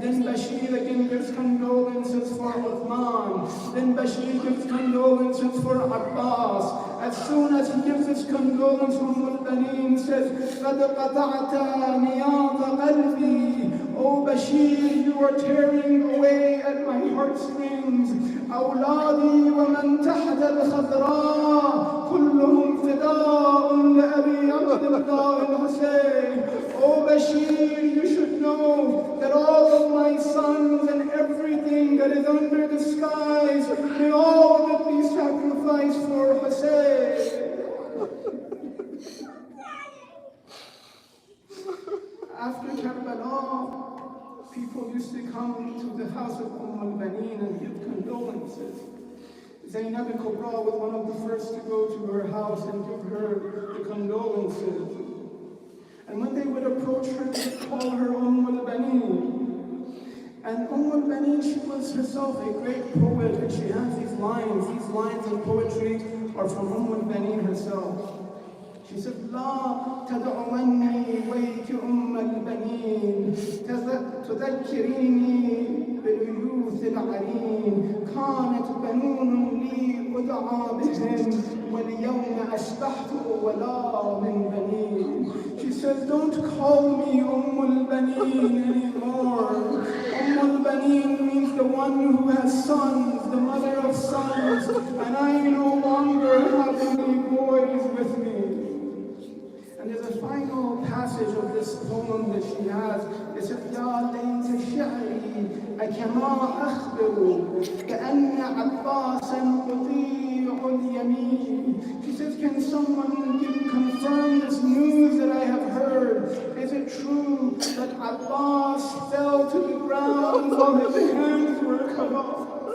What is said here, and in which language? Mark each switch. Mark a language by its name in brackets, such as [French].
[English] Then Bashir again gives condolences for Uthman. Then Bashir gives condolences for Abbas. As soon as he gives his condolence, Baneen says, [Arabic] قَدْ قَطَعْتَ نِيَاضَ قَلْبِي. [English] "Oh Bashir, you are tearing away at my heartstrings. [Arabic] أولادي ومن تحت الخضراء كلهم فداء لأبي عبد الله الحسين." [English] "Oh Bashir, you should know that all of my sons and everything that is under the skies, may all of it be sacrificed for Hussein." After Karbala, people used to come to the house of Baneen and give condolences. Zainab al-Kubra was one of the first to go to her house and give her the condolences. And when they would approach her, they would call her Baneen. And Baneen, she was herself a great poet, and she has these lines. These lines in poetry are from Baneen herself. She said, [Arabic] "لا تدعوني ويك البنين تذكريني باليوث العرين كانت بنون لي أدعى بهم واليوم أصبحت ولا من بنين." [English] She says, "Don't call me Baneen anymore. Baneen means the one who has sons, the mother of sons, and I no longer have any boys with me." And there's a final passage of this poem that she has. It says, [Arabic] "يا ليت شعري أكما أخبر كأن عباسا مطيع اليمين." [English] She says, "Can someone confirm this news that I have heard? Is it true that Abbas fell to the ground while his hands were cut off?"